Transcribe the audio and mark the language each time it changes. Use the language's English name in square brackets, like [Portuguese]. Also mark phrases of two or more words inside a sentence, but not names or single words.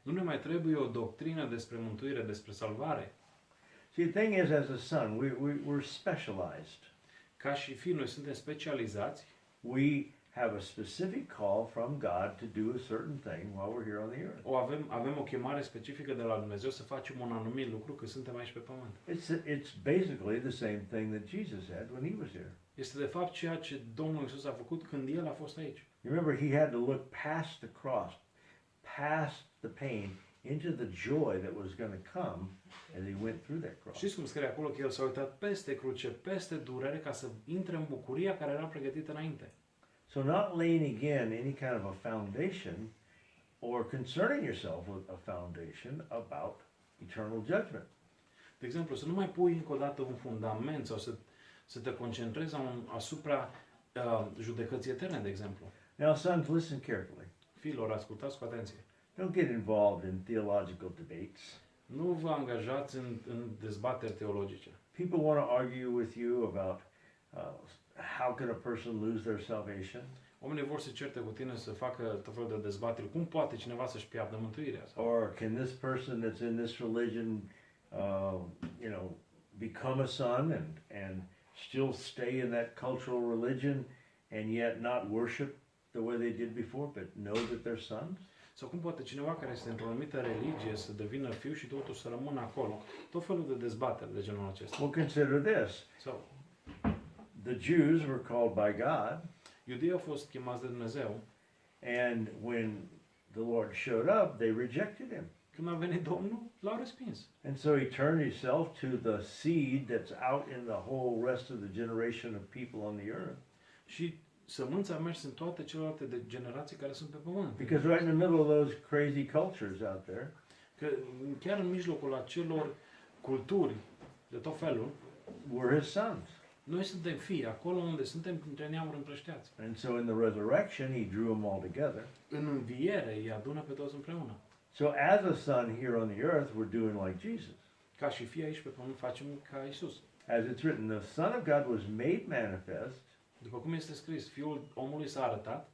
[Romanian] Nu ne mai trebuie o doctrină despre mântuire, despre salvare. [English] See, the thing is, as a son, we're specialized. [Romanian] Ca și fii, noi suntem specializați. [English] We have a specific call from God to do a certain thing while we're here on the earth. [Romanian] Avem o chemare specifică de la Dumnezeu să facem un anumit lucru când suntem aici pe pământ. [English] It's basically the same thing that Jesus had when he was here. [Romanian] Este de fapt ceea ce Domnul Iisus a făcut când El a fost aici. [English] You remember, he had to look past the cross, past the pain, into the joy that was going to come as he went through that cross. [Romanian] Știți cum scrie acolo că El s-a uitat peste cruce, peste durere, ca să intre în bucuria care era pregătită înainte. [English] So not laying again any kind of a foundation or concerning yourself with a foundation about eternal judgment. [Romanian] De exemplu, să nu mai pui încă o dată un fundament sau să te concentrezi asupra judecății eterne, de exemplu. [English] Now, sons, listen carefully. [Romanian] Fiilor, ascultați cu atenție. [English] Don't get involved in theological debates. [Romanian] Nu vă angajați în dezbateri teologice. [English] People want to argue with you about how can a person lose their salvation? [Romanian] Oamenii vor să certe cu tine, să facă tot felul de dezbateri. Cum poate cineva să-și piardă mântuirea? [English] Or can this person that's in this religion, become a son and still stay in that cultural religion and yet not worship the way they did before, but know that they're sons? [Romanian] Sau cum poate cineva care este într-o anumită religie să devină fiu și totuși să rămână acolo? Tot felul de dezbateri de genul acesta. [English] Well, consider this. So, The Jews were called by God, [Romanian] iudeii au fost chemați de Dumnezeu. [English] and when the Lord showed up, they rejected him. [Romanian] Când a venit Domnul, l-au respins. [English] And so he turned himself to the seed that's out in the whole rest of the generation of people on the earth. [Romanian] Și sămânța a mers în toate celelalte de generații care sunt pe pământ. [English] Because right in the middle of those crazy cultures out there, [Romanian] Că chiar în mijlocul acelor culturi de tot felul, [English] we're his sons. [Romanian] noi suntem fii, acolo unde suntem între neamuri împrășteați. [English] And so in the resurrection, he drew them all together. [Romanian] În înviere îi adună pe toți împreună. [English] So as a son here on the earth, we're doing like Jesus. [Romanian] Ca și fii aici pe pământ facem ca Isus. [English] As it's written, the Son of God was made manifest. [Romanian] După cum este scris, Fiul omului s-a arătat